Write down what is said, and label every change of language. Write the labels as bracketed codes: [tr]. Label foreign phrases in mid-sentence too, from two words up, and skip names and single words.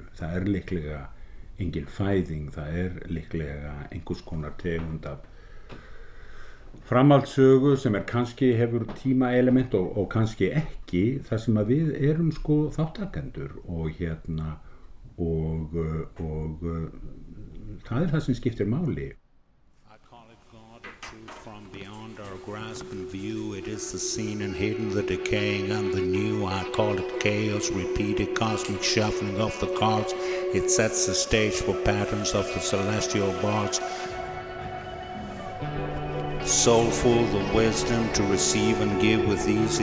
[is] Það líklega engin fæðing, það líklega einhvers konar tegund af framhaldssögu sem kannski hefur tímaelement og kannski ekki, þar sem að við erum þáttakendur og það það sem skiptir máli. [en] From beyond our grasp and view, it is the seen and hidden, the decaying and the new. I call it chaos, repeated cosmic shuffling of the cards. It sets the stage for patterns of the celestial bards. Soulful the wisdom to receive and give with ease.